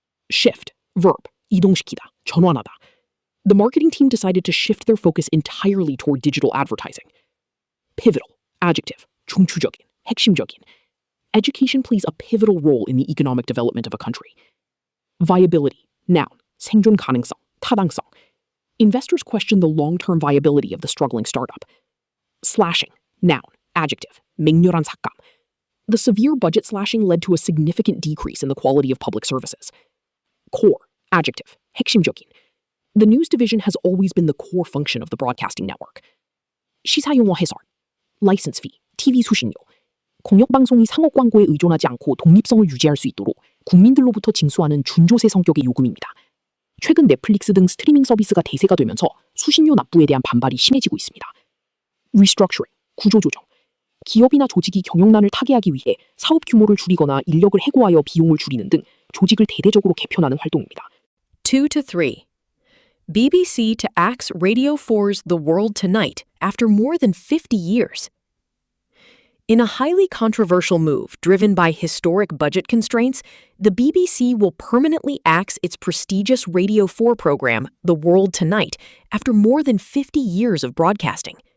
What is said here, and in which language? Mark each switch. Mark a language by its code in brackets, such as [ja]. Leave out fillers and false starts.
[en] Shift, verb, [ko] 이동시키다, 전환하다. [en] The marketing team decided to shift their focus entirely toward digital advertising. Pivotal, adjective, [ko] 중추적인, 핵심적인. [en] Education plays a pivotal role in the economic development of a country. Viability, noun, [ko] 생존 가능성, 타당성. [en] Investors question the long-term viability of the struggling startup. Slashing, noun, adjective, [ko] 맹렬한 삭감. [en] The severe budget slashing led to a significant decrease in the quality of public services. Core, adjective, [ko] 핵심적인. [en] The news division has always been the core function of the broadcasting network. [ko] 시사용어 해설, license fee, TV 수신료. 공영방송이 상업 광고에 의존하지 않고 독립성을 유지할 수 있도록 국민들로부터 징수하는 준조세 성격의 요금입니다. 최근 넷플릭스 등 스트리밍 서비스가 대세가 되면서 수신료 납부에 대한 반발이 심해지고 있습니다. Restructuring, 구조조정. 기업이나 조직이 경영난을 타개하기 위해 사업 규모를 줄이거나 인력을 해고하여 비용을 줄이는 등 조직을 대대적으로 개편하는 활동입니다. 2-3. [en] BBC to axe Radio 4's The World Tonight after more than 50 years. In a highly controversial move driven by historic budget constraints, the BBC will permanently axe its prestigious Radio 4 program, The World Tonight, after more than 50 years of broadcasting.